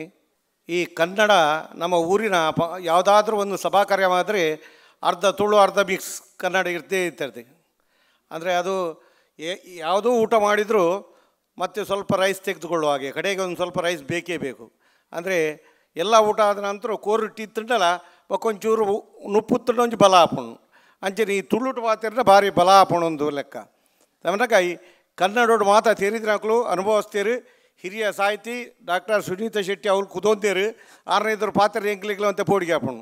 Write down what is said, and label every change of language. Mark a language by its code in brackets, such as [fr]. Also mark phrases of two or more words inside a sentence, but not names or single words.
[kn] ಈ ಕನ್ನಡ ನಮ್ಮ ಊರಿನ ಯಾವುದಾದ್ರೂ ಒಂದು ಸಭಾ ಕಾರ್ಯವಾದರೆ ಅರ್ಧ ತುಳು ಅರ್ಧ ಮಿಕ್ಸ್ ಕನ್ನಡ ಇರ್ತದೆ. ಅಂದರೆ ಅದು ಯಾವುದೂ ಊಟ ಮಾಡಿದರೂ ಮತ್ತು ಸ್ವಲ್ಪ ರೈಸ್ ತೆಗೆದುಕೊಳ್ಳುವ ಹಾಗೆ, ಕಡೆಗೆ ಒಂದು ಸ್ವಲ್ಪ ರೈಸ್ ಬೇಕೇ ಬೇಕು. ಅಂದರೆ ಎಲ್ಲ ಊಟ ಆದ ನಂತರ [tcy] ಕೋರಿಟ್ಟು ತಿಂಡಲ ಬಕ್ಕೊಂಚೂರು ನುಪ್ಪುತ್ತಂಡು ಒಂಚು ಬಲ ಹಾಪುಣು ಅಂಚನೆ ಈ ತುಳುಟು ಮಾತಿರ ಭಾರಿ ಬಲ ಹಾಪುಣು ಒಂದು ಲೆಕ್ಕ. ತಮನಕ ಈ ಕನ್ನಡೋಡು ಮಾತಾ ತೇರಿದ್ರಾಕಲು ಅನುಭವಿಸ್ತೇರು. [kn] ಹಿರಿಯ ಸಾಹಿತಿ [tcy] ಡಾಕ್ಟರ್ ಸುನೀತಾ ಶೆಟ್ಟಿ ಅವ್ರು ಕುದೊಂದೇರು 6ನೇದ್ರ ಪಾತ್ರ ಎಂಕ್ಲಿಗ್ಲು ಅಂತ ಪೋಡಿಗೆ ಹಾಪುಣು.